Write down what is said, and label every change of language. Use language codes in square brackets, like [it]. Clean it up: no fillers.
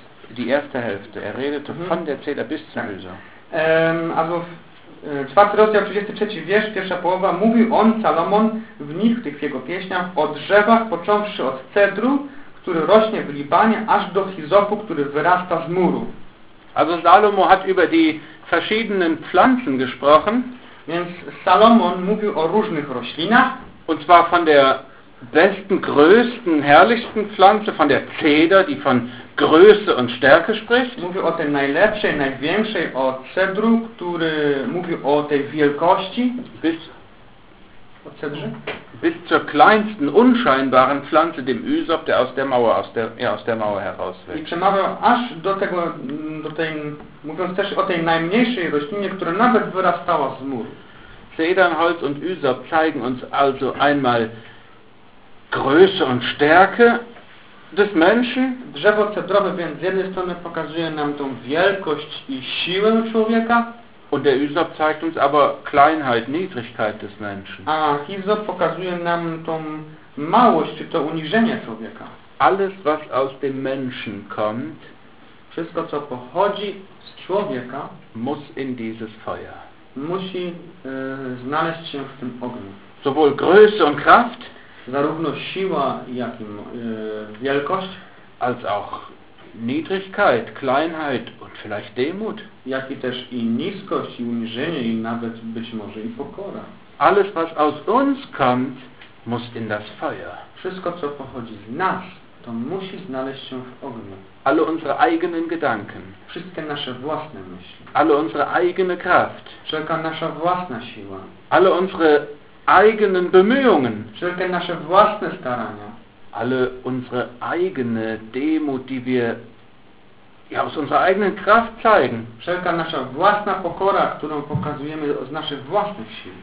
[de] Die erste Hälfte, er redete von der Zeder bis zum Üsop. Also, [pl] czwarty rozdział, 33 wiersz, pierwsza połowa, mówił on, Salomon, w nich, w tych jego pieśniach, o drzewach, począwszy od cedru, który rośnie w Libanie, aż do hizopu, który wyrasta z muru. [de] Also Salomo hat über die verschiedenen Pflanzen gesprochen. [pl] Więc Salomon mówił o różnych roślinach. [de] Und zwar von der besten, größten, herrlichsten Pflanze, von der Zeder, die von Größe und Stärke spricht. [pl] Mówił o tej najlepszej, największej, o cedru, który mówił o tej wielkości. [de] Bis, Bis zur kleinsten unscheinbaren Pflanze, dem Üsop, der aus der Mauer, aus der Mauer herauswächst. [pl] I przemawia aż do tego, do tej, mówiąc też o tej najmniejszej roślinie, która nawet wyrastała z muru. [de] Zedernholz und Üsop zeigen uns also einmal Größe und Stärke des Menschen. [pl] Drzewo cedrowe więc z jednej strony pokazuje nam tą wielkość i siłę człowieka. [de] Und der Üsop zeigt uns aber Kleinheit, Niedrigkeit des Menschen. [pl] A Üsop pokazuje nam tą małość, czy to uniżenie człowieka. [de] Alles, was aus dem Menschen kommt, [pl] wszystko, co pochodzi z człowieka, [de] muss in dieses Feuer. [pl] Musi znaleźć się w tym ogniu. [de] Sowohl Größe und Kraft, [pl] zarówno siła, jak i wielkość, [de] als auch Niedrigkeit, Kleinheit und vielleicht Demut. [pl] Jak i też i niskość, i uniżenie, i nawet być może i pokora. [de] Alles, was aus uns kommt, muss in das Feuer. [pl] Wszystko, co pochodzi z nas, to musi znaleźć się w ogniu. [de] Alle unsere eigenen Gedanken. [pl] Wszystkie nasze własne myśli. [de] Alle unsere eigene Kraft. [pl] Wszelka nasza własna siła. [de] Alle unsere eigenen Bemühungen. [pl] Wszelkie nasze własne starania. [de] Alle unsere eigene Demut, die wir ja aus unserer eigenen Kraft zeigen. [pl] Wszelka nasza własna pokora, którą pokazujemy z naszych własnych sił.